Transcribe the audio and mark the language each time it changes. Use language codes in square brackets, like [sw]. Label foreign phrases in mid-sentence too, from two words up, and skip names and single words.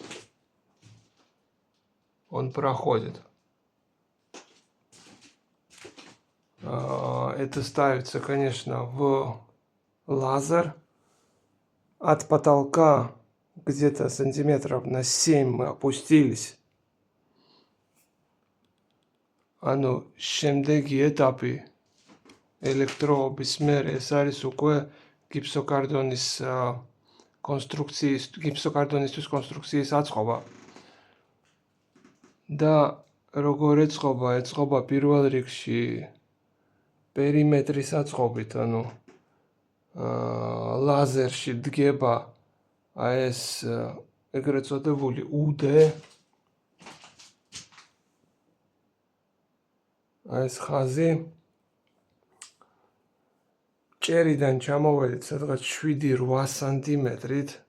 [ru] Он проходит. Это ставится, конечно, в лазер. От потолка где-то сантиметров на 7 мы опустились. [ka] შემდეგი ეტაპი ელექტროობის მერე ეს არის უკვე გიპსოკარტონისთვის კონსტრუქციის აწყობა. და როგორ ეწყობა პირველ რიგში პერიმეტრის აწყობით, ლაზერში დგება ეს ეგრეთ წოდებული უდე, ეს ხაზი ჭერიდან ჩამოვედით სადღაც 7-8 სანტიმეტრით.